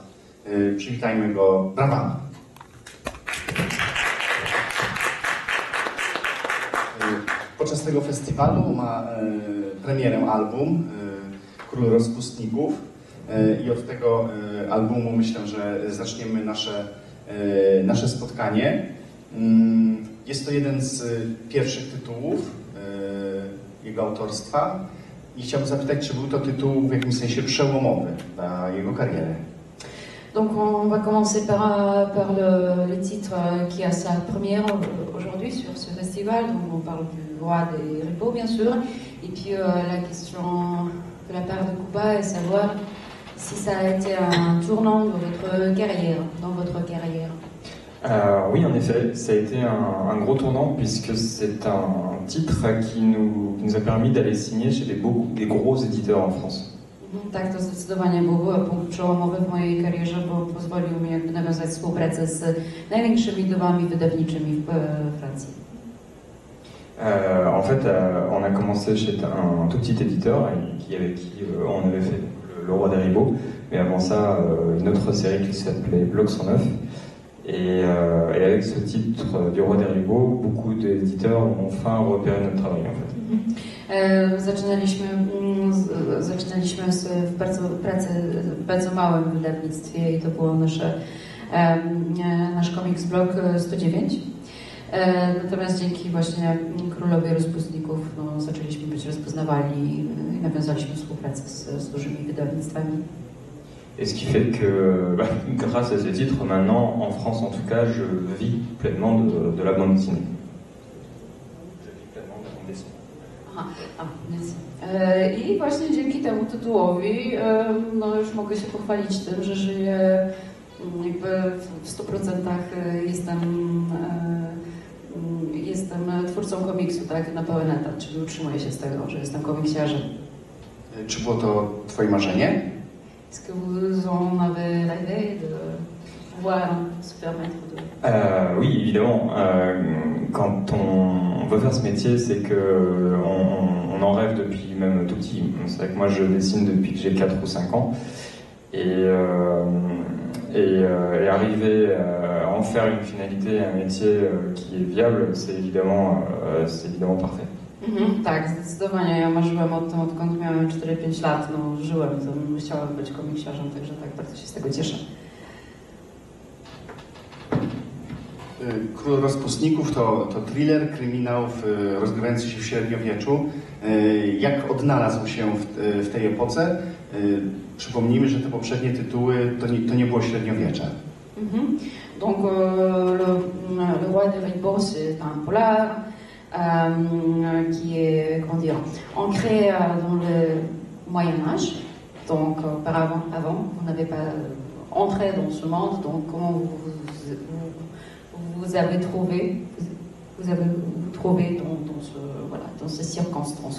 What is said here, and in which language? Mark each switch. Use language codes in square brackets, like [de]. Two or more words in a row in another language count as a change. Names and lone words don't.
[pl] Przywitajmy go brawami. Podczas tego festiwalu ma premierę album Król Rozpustników i od tego albumu myślę, że zaczniemy nasze spotkanie. Jest to jeden z pierwszych tytułów jego autorstwa i chciałbym zapytać, czy był to tytuł w jakimś sensie przełomowy dla jego karierę. [fr] Donc on va commencer par le titre qui a sa première aujourd'hui sur ce festival. Donc on parle du Roi des Ribauds bien sûr. Et puis la question de la part de Kuba est savoir si ça a été un tournant de votre carrière, dans votre carrière. Oui, en effet, ça a été un gros tournant puisque c'est un titre qui nous a permis d'aller signer chez des gros éditeurs en France. [pl] Tak, to zdecydowanie był punkt przełomowy w mojej karierze, bo pozwolił mi jakby nawiązać współpracę z największymi domami wydawniczymi w Francji. [fr] En fait, on a commencé chez un tout petit éditeur avec qui on avait fait Le Roi des Ribauds, mais avant ça, une autre série qui s'appelait Bloc 109. Et avec ce titre du Roi des Ribauds, beaucoup d'éditeurs ont enfin repéré notre travail en fait. [pl] Zaczynaliśmy w bardzo małym wydawnictwie i to było nasz Comics Block 109. Natomiast dzięki właśnie Królowi Rozpustników zaczęliśmy być rozpoznawalni i nawiązaliśmy współpracę z dużymi wydawnictwami. [fr] Et ce qui fait que, grâce à ces titres, maintenant, en France en tout cas, je vis pleinement de la bande dessinée. Je vis pleinement de la bande dessinée. [pl] I właśnie dzięki temu tytułowi już mogę się pochwalić tym, że żyję jakby w 100% jestem twórcą komiksu, tak, na pełen etat, czyli utrzymuję się z tego, że jestem komiksiarzem. Czy było to Twoje marzenie? [fr] Est-ce que vous en avez rêvé de pouvoir se permettre de... Oui, évidemment. Quand on veut faire ce métier, c'est qu'on en rêve depuis même tout petit. C'est vrai que moi, je dessine depuis que j'ai 4 ou 5 ans. Et arriver à en faire une finalité, un métier qui est viable, c'est évidemment parfait. [pl] Tak, zdecydowanie. Ja marzyłem o tym, odkąd miałem 4-5 lat. Żyłem tym, chciałem być komiksiarzem, także tak bardzo się z tego cieszę. Król Rozpustników to thriller, kryminał rozgrywający się w średniowieczu. Jak odnalazł się w tej epoce? Przypomnijmy, że te poprzednie tytuły to nie było średniowiecze. [fr] Donc le Roi des Ribauds, c'est un polar qui est, comment dire, ancré dans le Moyen-Âge. Donc avant, vous n'avez pas entré dans ce monde, donc comment vous avez trouvé dans ces circonstances.